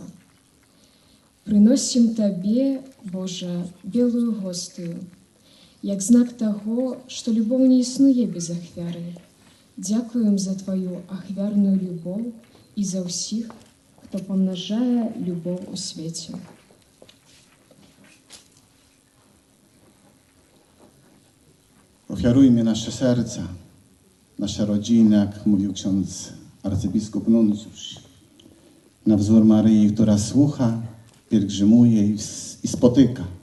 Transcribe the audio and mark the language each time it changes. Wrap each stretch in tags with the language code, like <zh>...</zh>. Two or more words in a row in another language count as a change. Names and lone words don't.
<be>Прыносім Табе, Божа, белую гостыю, як знак таго, што любоў не існуе без ахвяры. Дзякуем за Тваю ахвярную любоў і за ўсіх, хто памнажае любоў у свеце.</be> <pl>Ofiarujmy nasze serca, nasze rodziny, jak mówił ksiądz arcybiskup Nuncjusz, na wzór Maryi, która słucha, pielgrzymuje i spotyka.</pl>